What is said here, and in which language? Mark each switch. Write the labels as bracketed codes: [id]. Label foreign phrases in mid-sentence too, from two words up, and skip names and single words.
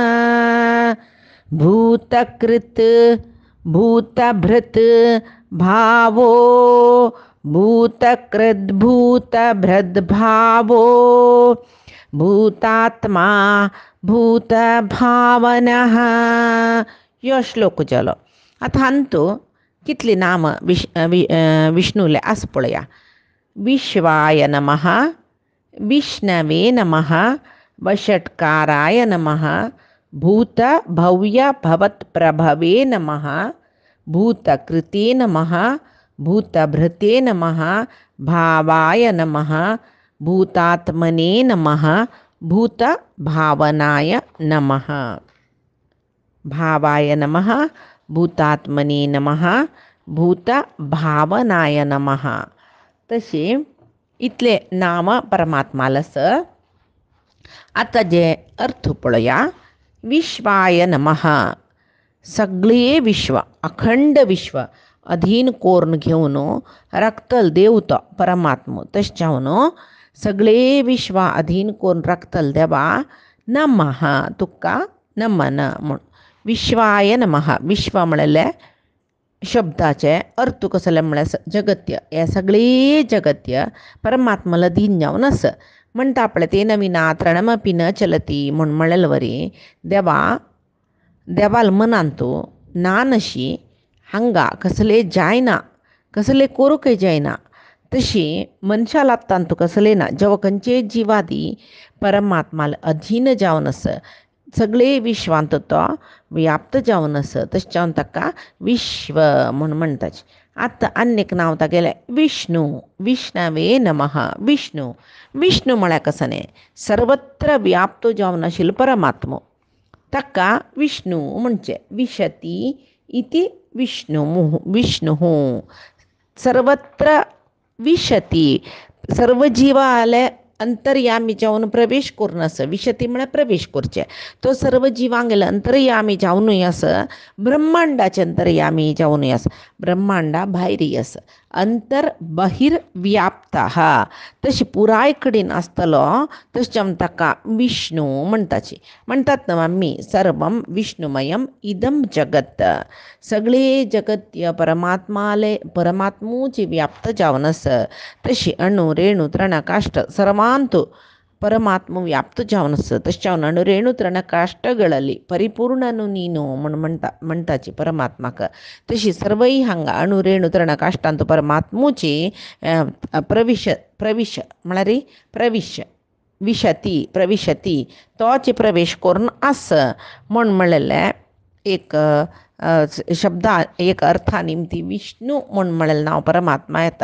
[sa] भूतकृत् भूतभृत् भावो भूतकृद्भूतभृद्भावो भूतात्मा भूतभावनः. [kok] यो श्लोक जालो. आता हांतू कितली नाम विष्णुले आस पळया. [sa] विश्वाय नमः, विष्णवे नमः, वषट्काराय नमः, भूतभव्य भवत्प्रभवे नमः, भूतकृते नमः, भूतभृते नमः, भावाय नमः, भूतात्मने नमः, भूतभावनाय नमः. भावाय नमः, भूतात्मने नमः, भूतभावनाय नमः. [kok] तसे इतले नाम परमात्माला स. आता जे अर्थ पळया. विश्वाय नमः सगळे विश्व अखंड विश्व अधीन कोरून घेवन राखतल देवतो परमात्मा तशें सगळे विश्व अधीन करून राखतल देवा नमः तुका नमन म्हण. [sa] विश्वाय नमः. [kok] विश्व म्हणल्यार शब्दाचे अर्थ कसले म्हळ्यार जगत्य हे सगळे जगत्य परमात्माला अधीन जावन आस म्हणटा आपले ते [sa] नविना तृणमपि न चलती [kok] म्हण म्हळेल वरी देवाल मनांतू ना नशी हांगा कसले जायना कसले कोरूकय जायना तशी मनशा लागतांतू कसले ना जेव्हा खंयचे जिवादी परमात्माला अधीन जावन आस सगळे विश्वांत तो व्याप्त जावन आस तशें जावन ताका विश्व म्हण म्हणटात. आतां आनी एक नांव तागेलें विष्णू. [sa] विष्णवे नमः. [kok] विष्णू विष्णू म्हळ्यार कसने सर्वत्र व्याप्त जावन आशिल्लो परमात्मो ताका विष्णू म्हणचे. [sa] विशती इति विष्णुः सर्वत्र विशती, [kok] सर्व जीवाले अंतर्यामी जाऊन प्रवेश करून असं. विशती म्हळ्यार प्रवेश करचे. तो सर्व जिवांगेला अंतर्यामी जाऊनय असं. ब्रह्मांडाचे अंतर्यामी जाऊनय असं. ब्रह्मांडा भायरी असं. अंतर बहिर व्याप्ता हा तशी पुराय कडेन आसतलो तशें ताका विष्णू म्हणटाची. म्हणटात ना आमी [sa] सर्वम विष्णुमयम इदम जगत. [kok] सगळे जगत या परमात्मूची व्याप्त जावन आस. तशी अणु रेणू तृण काष्ट सर्वांतू परमात्म व्याप्त जावनस्सु [kn] ತಶ್ಚಾವನನು ರೇಣು ತೃಣ ಕಾಷ್ಟಗಳಲ್ಲಿ ಪರಿಪೂರ್ಣನು ನೀನು [kok] म्हणटाची परमात्माक. तशी सर्वई हांगा अणु रेणू तृण काष्टांतू परमात्मूची प्रविश म्हळ्यार प्रविशती तोची प्रवेश करून आस म्हणलेले एक शब्द एक अर्था निमती विष्णू म्हणलेलें नांव परमात्मा येता.